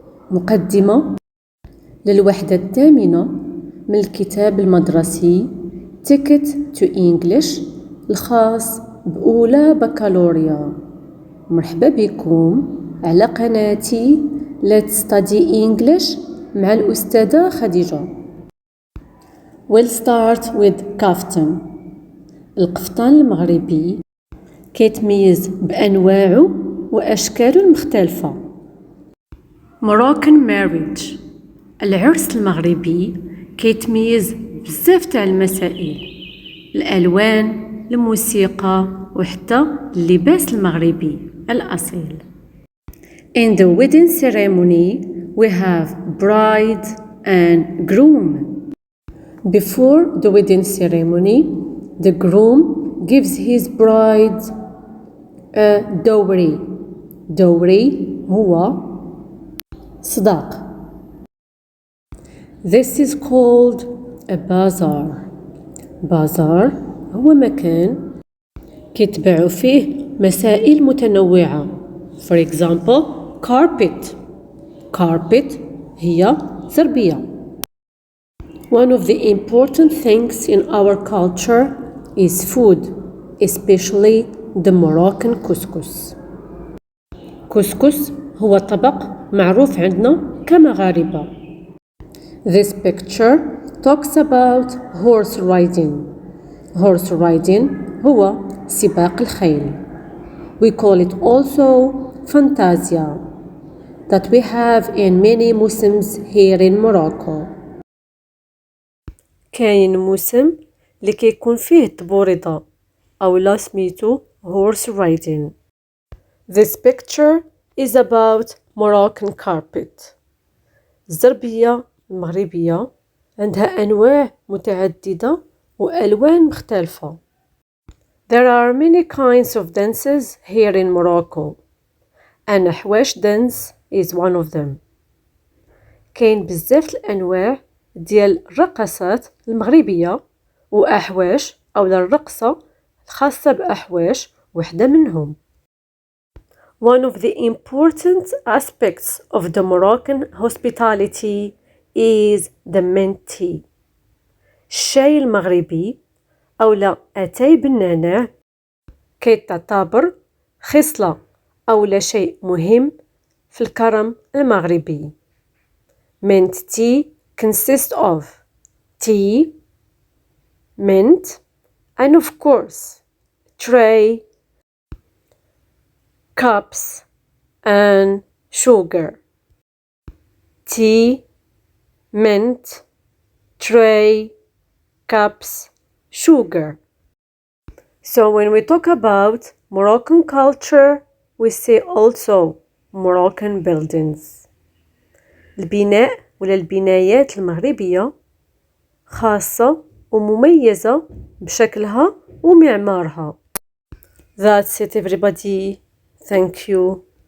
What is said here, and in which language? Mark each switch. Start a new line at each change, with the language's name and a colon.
Arabic: مقدمة للوحدة الثامنة من الكتاب المدرسي Ticket to English الخاص بأولى بكالوريا. مرحبا بكم على قناتي Let's Study English مع الأستاذة خديجة.
English: We'll start with كافتن.
Arabic: القفطان المغربي كيتميز بأنواعه وأشكاله المختلفة.
English: Moroccan marriage.
Arabic: العرس المغربي كيتميز بزاف تاع المسائل، الألوان، الموسيقى وحتى اللباس المغربي الأصيل.
English: In the wedding ceremony we have bride and groom. Before the wedding ceremony, the groom gives his bride a dowry.
Arabic: Dowry هو صداق.
English: This is called a bazaar.
Arabic: bazaar هو مكان كيتباعوا فيه مسائل متنوعة.
English: For example, carpet.
Arabic: Carpet هي زربية.
English: One of the important things in our culture is food, especially the Moroccan couscous.
Arabic: couscous هو طبق معروف عندنا كمغاربة.
English: This picture talks about horse riding.
Arabic: Horse riding هو سباق الخيل.
English: We call it also fantasia that we have in many Muslims here in Morocco.
Arabic: كاين موسم اللي كيكون فيه الطبوريضة أو لا سميتو horse riding.
English: This picture is about Moroccan carpet.
Arabic: الزربية المغربية عندها أنواع متعددة وألوان مختلفة.
English: There are many kinds of dances here in Morocco. النحواش dance is one of them.
Arabic: كاين بزاف الأنواع ديال الرقصات المغربية وأحواش أو الرقصة الخاصة بأحواش وحدة منهم.
English: One of the important aspects of the Moroccan hospitality is the mint tea.
Arabic: الشاي المغربي أو أتاي بالنعناع كيتعتبر خصلة أو شيء مهم في الكرم المغربي.
English: Mint tea consists of tea, mint, and of course tray, cups, and sugar. Tea, mint, tray, cups, sugar. So when we talk about Moroccan culture, we say also Moroccan buildings.
Arabic: البناء ولا البنايات المغربية خاصة ومميزة بشكلها ومعمارها.
English: That's it everybody. Thank you.